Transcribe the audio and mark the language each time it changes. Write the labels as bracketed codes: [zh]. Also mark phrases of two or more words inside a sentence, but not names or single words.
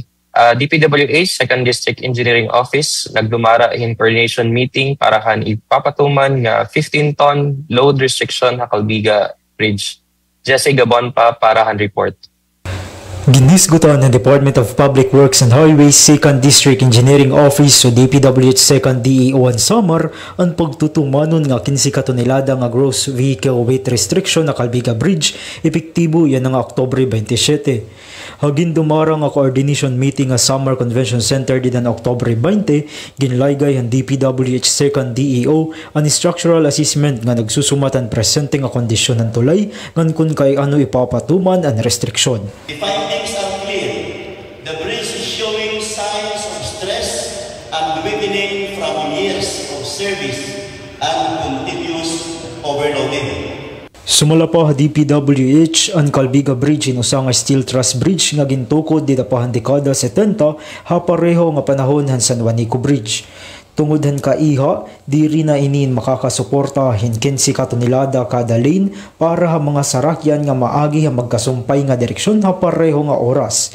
[war] DPWH Second District Engineering Office nagdumara in [en] coordination meeting [war] para han ipapatuman nga [en] 15-ton load restriction [war] ha Calbiga Bridge. Jesse Gabon pa para han report. Ginisgutan ng Department of Public Works and Highways 2nd District Engineering Office o DPWH 2nd DEO ang Samar ang pagtutumanon nga 15 katonelada nga [en] gross vehicle weight restriction [war] na Calbiga Bridge epektibo yan ng Oktubre 27. Hagin dumara nga [en] coordination meeting [war] nga Samar Convention Center din ng Oktubre 20, ginlaygay ang DPWH 2nd DEO ang [en] structural assessment [war] nga nagsusumatan presente nga kondisyon ng tulay ngan kun kay ano ipapatuman ang restriksyon. [en] The findings are clear. The bridge is showing signs of stress and weakening from years of service and continuous overloading. [war] Sumala pa DPWH ang Calbiga Bridge inusa nga [en] steel truss bridge [war] nga gintukod di dapahan dekada 70 ha pareho nga panahon han San Juanico Bridge. Tungod han kaiha, diri na inin makakasuporta hin 15 katonelada kada lane para ha mga sarakyan nga maagi ha magkasumpay nga direksyon ha pareho nga oras.